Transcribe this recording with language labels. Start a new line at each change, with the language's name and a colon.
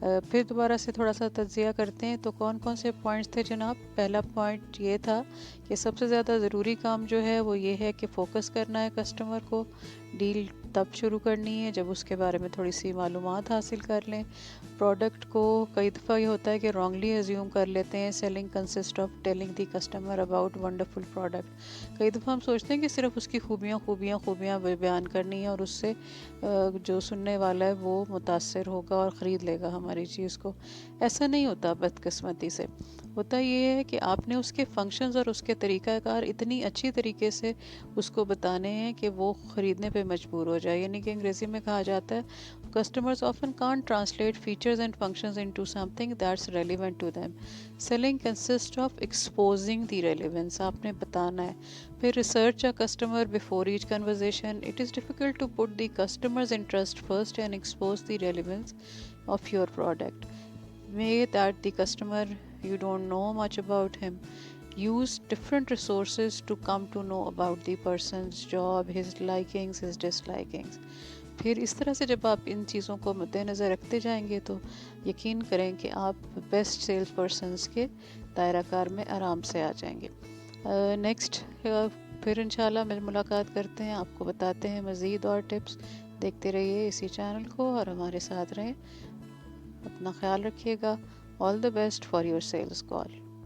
Urdu: پھر دوبارہ سے تھوڑا سا تجزیہ کرتے ہیں. تو کون کون سے پوائنٹس تھے جناب؟ پہلا پوائنٹ یہ تھا کہ سب سے زیادہ ضروری کام جو ہے وہ یہ ہے کہ فوکس کرنا ہے کسٹمر کو. ڈیل تب شروع کرنی ہے جب اس کے بارے میں تھوڑی سی معلومات حاصل کر لیں. پروڈکٹ کو کئی دفعہ یہ ہوتا ہے کہ رانگلی ایزیوم کر لیتے ہیں.
English: Selling consist of telling the customer about wonderful product.
Urdu: کئی دفعہ ہم سوچتے ہیں کہ صرف اس کی خوبیاں بیان کرنی ہے اور اس سے جو سننے والا ہے وہ متاثر ہوگا اور خرید لے گا ہماری چیز کو. ایسا نہیں ہوتا بدقسمتی سے. ہوتا یہ ہے کہ آپ نے اس کے فنکشنز اور اس کے طریقہ کار اتنی اچھی طریقے سے اس کو بتانے ہیں کہ وہ خریدنے پہ مجبور ہو جائے. یعنی کہ انگریزی میں کہا جاتا ہے
English: customers often can't translate features and functions into something that's relevant to them. Selling consists of exposing the relevance.
Urdu: آپ نے بتانا ہے. پھر
English: research a customer before each conversation. It is difficult to put the customer's interest first and expose the relevance of your product. May that the customer, you don't know much about him. Use different resources to come to know about the person's job, his likings, his dislikings.
Urdu: پھر اس طرح سے جب آپ ان چیزوں کو مد نظر رکھتے جائیں گے تو یقین کریں کہ آپ بیسٹ سیلز پرسنس کے دائرہ کار میں آرام سے آ جائیں گے. نیکسٹ پھر انشاءاللہ ملاقات کرتے ہیں. آپ کو بتاتے ہیں مزید اور ٹپس. دیکھتے رہیے اسی چینل کو اور ہمارے ساتھ رہیں. اپنا خیال رکھیے گا.
English: All the best for your sales call.